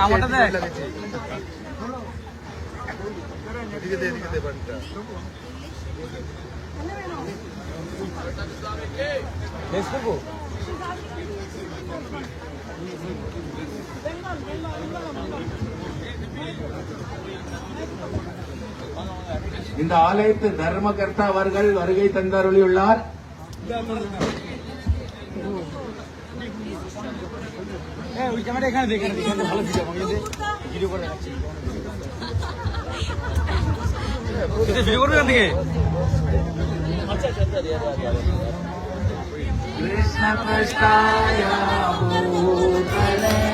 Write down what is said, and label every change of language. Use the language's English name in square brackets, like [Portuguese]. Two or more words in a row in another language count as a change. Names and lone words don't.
[Bangla] আমারটা দেখ। লাগিয়েছি এদিকে দে বাড়িটা ফেসবুকও [Tamil] இந்த ஆலயத்து தர்மகர்த்தா அவர்கள் வருகை தந்தருளியுள்ளார். [Bangla] ওই ক্যামেরা এখানে দেখেন ভালো ভিডিও আমাকে ভিডিও করে রাখছি ভিডিও করবে এখান থেকে [Sanskrit] কৃষ্ণ কৃষ্ণায় ভূতলে